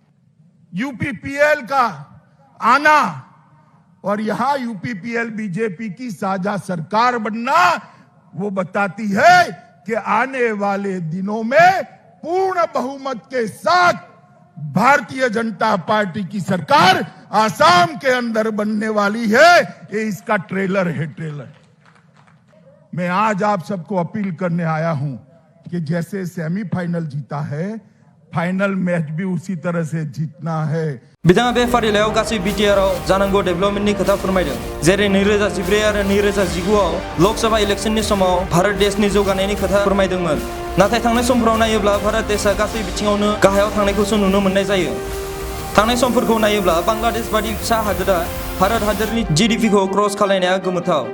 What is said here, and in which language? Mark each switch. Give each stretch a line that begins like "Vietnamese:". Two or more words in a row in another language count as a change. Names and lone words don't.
Hindi: यूपीपीएल का आना और यहां यूपीपीएल बीजेपी की साझा सरकार बनना वो बताती है कि आने वाले दिनों में पूर्ण बहुमत के साथ भारतीय जनता पार्टी की सरकार आसाम के अंदर बनने वाली है। ये इसका ट्रेलर है, ट्रेलर। मैं आज आप सबको अपील करने आया हूं कि जैसे सेमीफाइनल जीता है, फाइनल मैच भी उसी तरह से जीतना है।
Bodo: बिथाङा बे फारिलाइयाव गासै बिटिआरआव जानांगौ डेभेलपमेन्टनि खोथा फोरमायदों, जेरै 2014 आरो 2019आव लोकसभा इलेक्शननि समाव भारत देशनि जौगानायनि खोथा फोरमायदोंमोन। नाथाय थांनाय समफोराव नायोब्ला भारत देशआ गासै बिथिङावनो गाहायाव थांनायखौसो नुनो मोननाय जायो। थांनाय समफोरखौ नायोब्ला बांलादेश बादि फिसा हादोरा भारत हादोरनि जीडीपीखौ क्रस खालायनाया गोमोथाव।